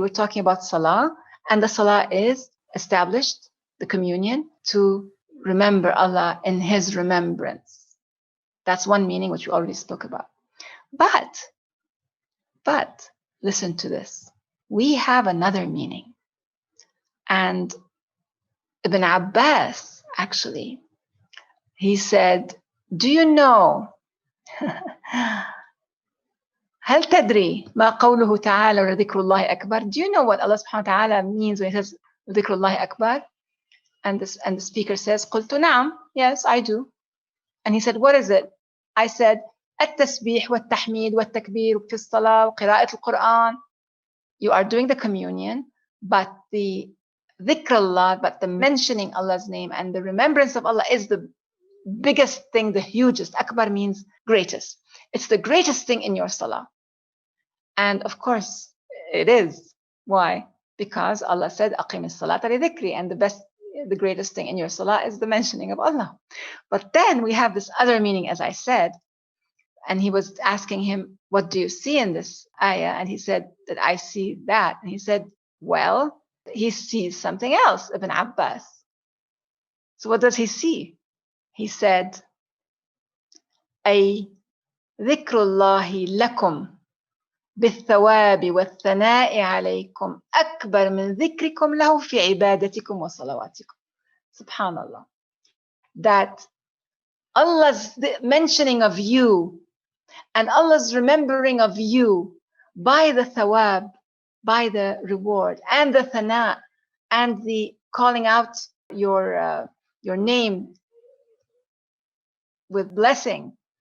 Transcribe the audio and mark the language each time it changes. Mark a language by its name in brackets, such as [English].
[English] We're talking about salah, and the salah is established, the communion, to remember Allah in His remembrance. That's one meaning which we already spoke about. But listen to this. We have another meaning. And Ibn Abbas, actually. He said, do you know [Arabic] هل تدري ما قوله تعالى وذكر الله أكبر? [English] Do you know what Allah subhanahu wa ta'ala means when he says [Arabic] ذكر الله أكبر? [English] And the speaker says, [Arabic] قلت نعم, [English] yes, I do. And he said, what is it? I said, [Arabic] التسبيح والتحميد والتكبير في الصلاة وقراءة القرآن. [English] You are doing the communion, but the dhikr Allah, but the mentioning Allah's name and the remembrance of Allah is the biggest thing, the hugest. Akbar means greatest. It's the greatest thing in your salah. And of course, it is. Why? Because Allah said, [Arabic] أقم الصلاة لذكري, [English] and the greatest thing in your salah is the mentioning of Allah. But then we have this other meaning, as I said, and he was asking him, what do you see in this ayah? And he said that I see that. And he said, well, he sees something else, Ibn Abbas. So what does he see? He said, [Arabic] أي ذكر الله لكم بالثواب والثناء عليكم أكبر من ذكركم له في عبادتكم وصلواتكم. Subhanallah. [English] That Allah's mentioning of you and Allah's remembering of you by the thawab, by the reward, and the thana, and the calling out your name with blessing.